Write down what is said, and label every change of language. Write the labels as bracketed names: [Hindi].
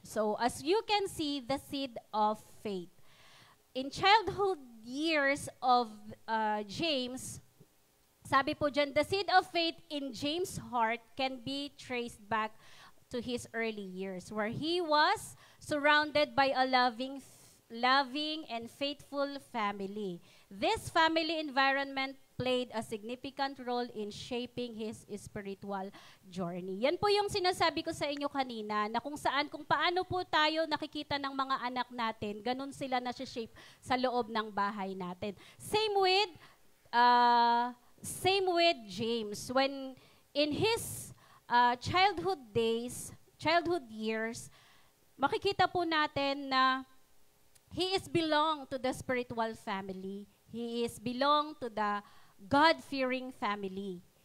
[English] So as you can see, the seed of faith. In childhood years of James, [Filipino] sabi po dyan, [English] the seed of faith in James' heart can be traced back to his early years, where he was surrounded by a loving and faithful family. This family environment played a significant role in shaping his spiritual journey. [Filipino] Yan po yung sinasabi ko sa inyo kanina, na kung paano po tayo nakikita ng mga anak natin, ganun sila na-shape sa loob ng bahay natin. [English] Same with James. When in his childhood years, [Filipino] makikita po natin na [English] he is belong to the spiritual family. He is belong to the God-fearing family.